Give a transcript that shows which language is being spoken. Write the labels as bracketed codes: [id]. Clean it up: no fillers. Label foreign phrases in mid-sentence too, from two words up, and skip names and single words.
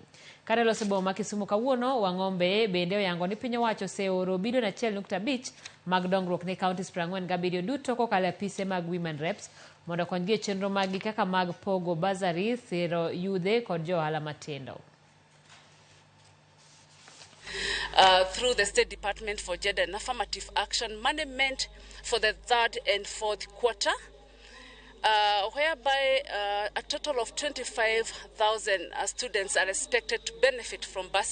[luo] Kane loso boma ma Kisumu kawuono, Wang'ombe bende oyango ni piny owacho oseoro bilion 1.5 mag dongruok ne kauntis 47 duto kokalo e apise mag [en] women reps [luo] mondo okonygi e chenro maggi kaka mag pogo basari, siro yudhe kod johala matindo. [en] Through the State Department for Gender and Affirmative Action, money meant for the third and fourth quarter, whereby a total of 25,000 students are expected to benefit from BAS.